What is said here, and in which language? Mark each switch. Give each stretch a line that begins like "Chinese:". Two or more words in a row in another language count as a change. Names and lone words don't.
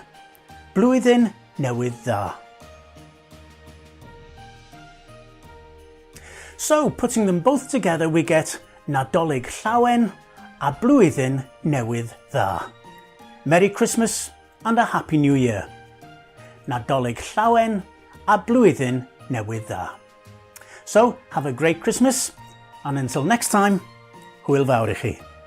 Welsh: Blwyddyn Newydd Dda.
English: So putting them both together, we get
Welsh: Nadolig llawen a Blwyddyn Newydd Dda.
English: Merry Christmas and a Happy New Year.
Welsh: Nadolig llawen a Blwyddyn Newydd Dda.
English: So have a great Christmas and until next time,
Welsh: hwyl fawr i chi.